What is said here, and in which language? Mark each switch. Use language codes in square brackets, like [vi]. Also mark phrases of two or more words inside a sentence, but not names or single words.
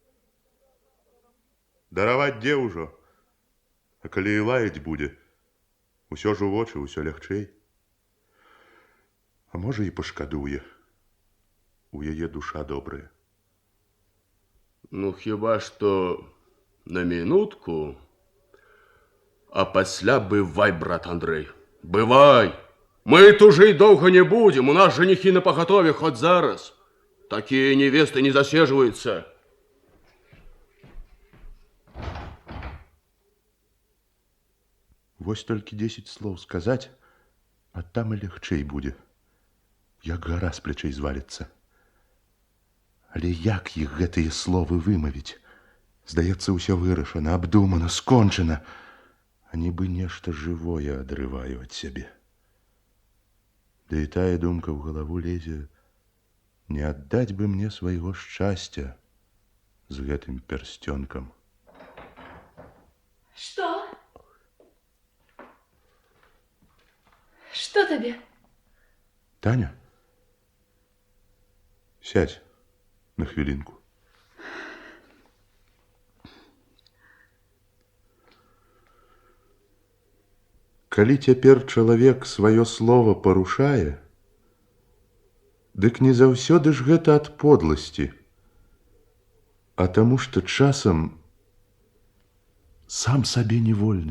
[be] Дараваць дзе ўжо, а калі і лаяць будзе, усё ж у вочы, усё лягчэй. А можа і пашкадуе. У яе душа добрая. Ну, хіба што [ru] на минутку, [be] а пасля бывай, брат Андрэй, бывай. [ru] Мы тужить долго не будем, у нас женихи на поготове хоть зараз. Такие невесты не засиживаются. [be] Вось толькі 10 слоў сказаць, а там і лягчэй будзе. Як гара з плячэй зваліцца. Але як іх гэтыя словы вымавіць? Здаецца, ўсё вырашана, абдумана, скончана, а нібы нешта жывое адрываю ад сябе. Да і тая думка ў галаву лезе, не аддаць бы мне свайго шчасця з гэтым пярсцёнкам. [ru] Что? Что тебе? [be] Таня, сядь на хвілінку. Калі цяпер чалавек сваё слова парушае, дык не заўсёды ж гэта ад подласці, а таму, што часам сам сабе не вольны.